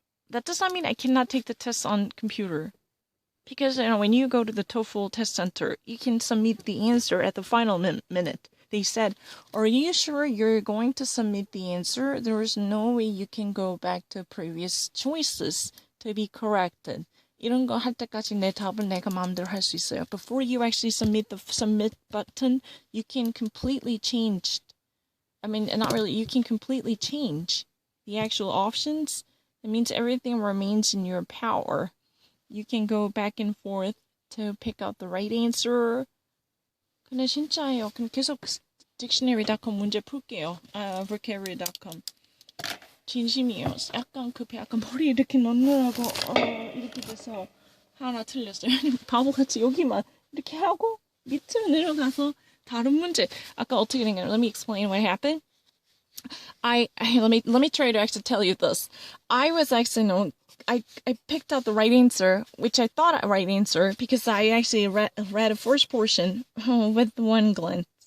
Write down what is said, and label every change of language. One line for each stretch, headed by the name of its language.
English: That does not mean I cannot take the test on computer. Because, when you go to the TOEFL test center, you can submit the answer at the final minute. They said, are you sure you're going to submit the answer? There is no way you can go back to previous choices to be corrected.
Korean: 이런 거 할 때까지 내 답을 내가 마음대로 할 수 있어요.
English: Before you actually submit the submit button, you can completely change. I mean, not really, you can completely change the actual options. It means everything remains in your power. you can go back and forth to pick out the right answer.
Korean: 근데 진짜예요. 그럼 계속 dictionary.com 문제 풀게요. vocabulary.com. 진심이에요. 약간 급해. 약간 머리 이렇게 넣느라고 이렇게 돼서 하나 틀렸어요. 바보같이 여기만 이렇게 하고 밑으로 내려가서 다른 문제. 아까 어떻게 된 거예요?
English: Let me explain what happened. Let me try to actually tell you this. I was actually I picked out the right answer, which I thought a right answer because I actually read a first portion with one glance.